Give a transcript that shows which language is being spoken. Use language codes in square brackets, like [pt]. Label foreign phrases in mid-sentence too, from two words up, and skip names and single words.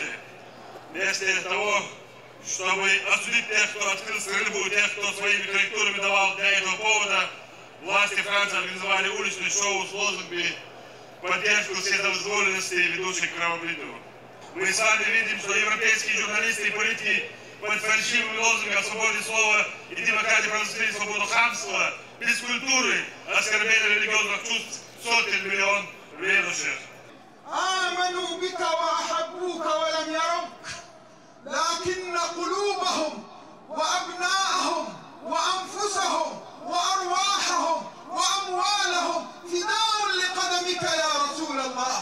[ru] Вместо того, чтобы осудить тех, кто открыл стрельбу, тех, кто своими корректурами давал для этого повода, власти Франции организовали уличные шоу с лозунгами поддержку вседозволенности, ведущих к кровопролитию. Мы с вами видим, что европейские журналисты и политики под фальшивыми лозунгами о свободе слова и демократии провозгласили свободу хамства, без культуры, оскорбления религиозных чувств сотен миллионов верующих. [ar] آمنوا بك وأحبوك ولم يروك لكن قلوبهم وأبناءهم وأنفسهم وأرواحهم وأموالهم فداء لقدمك يا رسول الله.